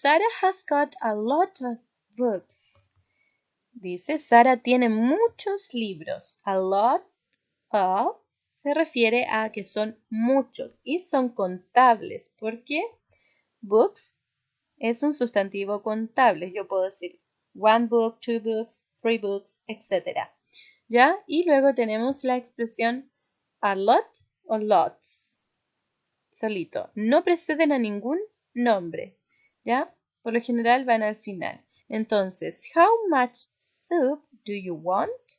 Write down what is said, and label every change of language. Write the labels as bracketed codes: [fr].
[en] Sarah has got a lot of books. [es] Dice, Sara tiene muchos libros. A lot of se refiere a que son muchos y son contables. ¿Por qué? Books es un sustantivo contable. Yo puedo decir [en] one book, two books, three books, etc. [es] ¿Ya? Y luego tenemos la expresión a lot o lots. Solito. No preceden a ningún nombre. ¿Ya? Por lo general van al final. Entonces, [en] how much soup do you want?